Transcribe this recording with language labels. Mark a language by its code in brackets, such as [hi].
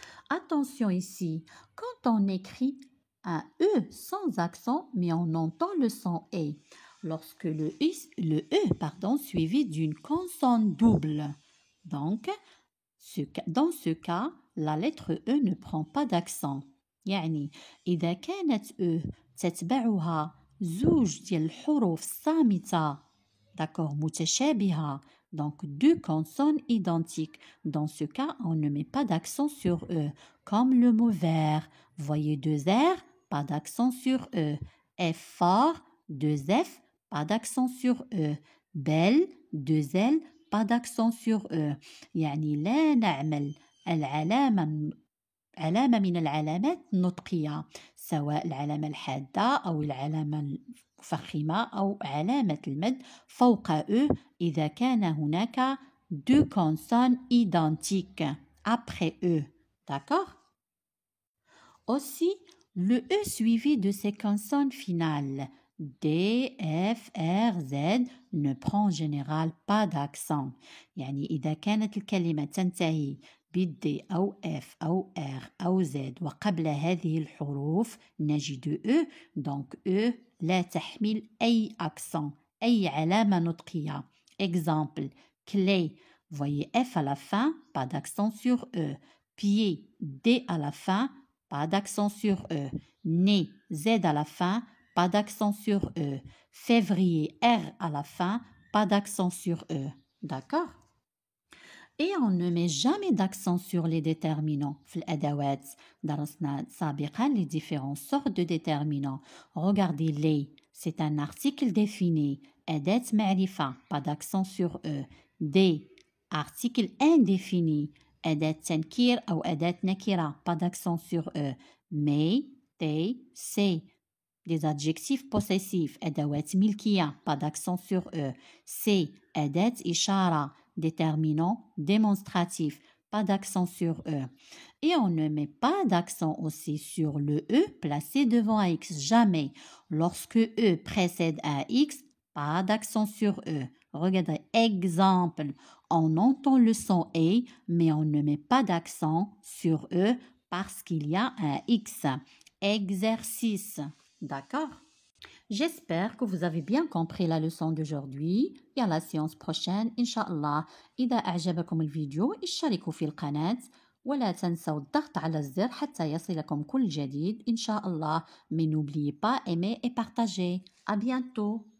[fr] Attention ici, quand on écrit un E sans accent mais on entend le son E. lorsque le E suivi d'une consonne double. Donc, dans ce cas, la lettre E ne prend pas d'accent. [ar] يعني إذا كانت E تتبعها زوج ديال الحروف صامتة [fr] d'accord [ar] متشابهة [fr] donc deux consonnes identiques. Dans ce cas, on ne met pas d'accent sur E. Comme le mot vert. Voyez deux R, pas d'accent sur E. F fort, deux F, pas d'accent sur E. Belle, deux L, pas d'accent sur E. [ar] يعني لا نعمل علامة من العلامات النطقية سواء العلامة الحادة أو العلامة الفخمة أو علامة المد فوق E إذا كان هناك [fr] deux consonnes identiques après E. D'accord? Aussi, le E suivi de ces consonnes finales D, F, R, Z ne prend en général pas d'accent. [ar] يعني إذا كانت الكلمة تنتهي بالD أو F أو R أو Z وقبل هذه الحروف نجد E [fr] donc E [ar] لا تحمل أي accent أي علامة نطقية. [fr] Exemple, clé, voyez F à la fin, pas d'accent sur E. Pied, D à la fin, pas d'accent sur E. Nez, Z à la fin, pas d'accent sur E. Février, R à la fin, pas d'accent sur E. D'accord? Et on ne met jamais d'accent sur les déterminants. [ar] في الأدوات درسنا سابقا [fr] les différentes sortes de déterminants. Regardez les, c'est un article défini. [ar] أداة معرفة, [fr] pas d'accent sur E. Des, article indéfini. [ar] أداة تنكير أو أداة نكرة, [fr] pas d'accent sur E. Mais, they, c'est. Des adjectifs possessifs, [ar] أدوات ملكية, [fr] pas d'accent sur E. C'est, [ar] أداة إشارة, [fr] déterminant démonstratif, pas d'accent sur E. Et on ne met pas d'accent aussi sur le E placé devant un X, jamais. Lorsque E précède un X, pas d'accent sur E. Regardez, exemple, on entend le son E, mais on ne met pas d'accent sur E parce qu'il y a un X. Exercice. D'accord? J'espère que vous avez bien compris la leçon d'aujourd'hui et à la séance prochaine [ar] إن شاء الله. إذا أعجبكم الفيديو اشتركوا في القناة ولا تنسوا الضغط على الزر حتى يصلكم كل جديد إن شاء الله. [fr] Mais n'oubliez pas aimer et partager. À bientôt.